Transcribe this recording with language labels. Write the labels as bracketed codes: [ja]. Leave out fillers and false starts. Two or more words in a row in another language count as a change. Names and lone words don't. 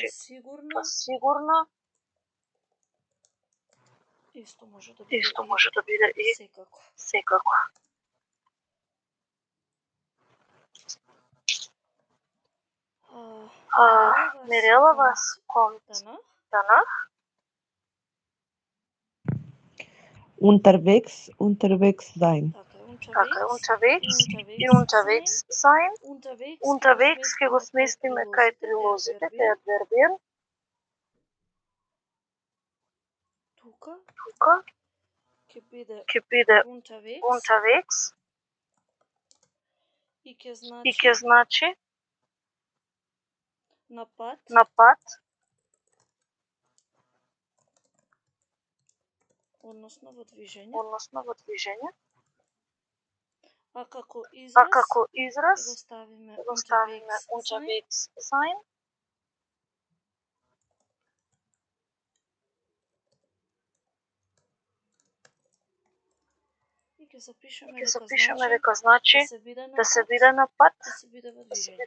[mk] па сигурно. па сигурно. Исто може да биде Исто и може да биде и секако. секако. Мирела [de] was kommt Danach. danach. Unterwegs sein. [mk] Така, Unterwegs и и [de] unterwegs sein. [mk] Unterwegs ќе го сместиме кај прилозите, кај адвербиен. Тука Тука ќе биде ќе биде unterwegs unterwegs и ќе и ќе значи на пат. на пат, Односно во движење. односно во движење. А како А израз како ќе израз го ставиме го ставиме [de] unterwegs sein. unterwegs sein. [mk] И ќе запишеме Ќе дека запишеме значи дека значи да се биде да се биде на на пат, да се биде во да се движење.